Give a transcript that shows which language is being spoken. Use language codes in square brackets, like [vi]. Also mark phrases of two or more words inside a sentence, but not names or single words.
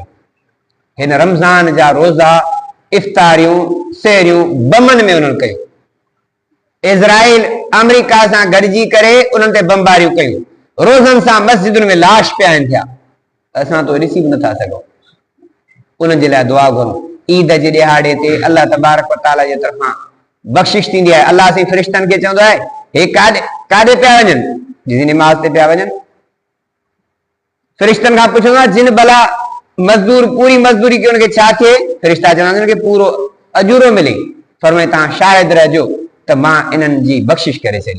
[sd] हिन रमज़ान जा रोज़ा, इफ्तारियूं, सहरियूं बमनि में उन्हनि कयूं। इज़राइल अमेरिका सां गॾिजी करे उन्हनि ते बमबारियूं कयूं, रोज़नि सां मस्जिदुनि में लाश पिया आहिनि थिया, असां तो ॾिसी बि नथा सघूं। उन्हनि जे लाइ दुआ घुरूं। ईद जे ॾिहाड़े ते अल्लाह तबारक व तआला जे तरफ़ां बख़्शिश थींदी आहे। अल्लाह साईं फ़रिश्तनि खे चवंदो आहे, हे काॾे पिया वञनि, जिन निमाज़ ते पिया वञनि। फ़रिश्तनि खां पुछंदो आहे, जिन भला मज़दूर पूरी मज़दूरी कई, उनखे छा थिए? फ़रिश्ता चवंदा आहिनि कि पूरो अजूरो मिले। फरमाए तव्हां शाहिद रहिजो त मां इन्हनि जी बख़्शिश करे छॾी।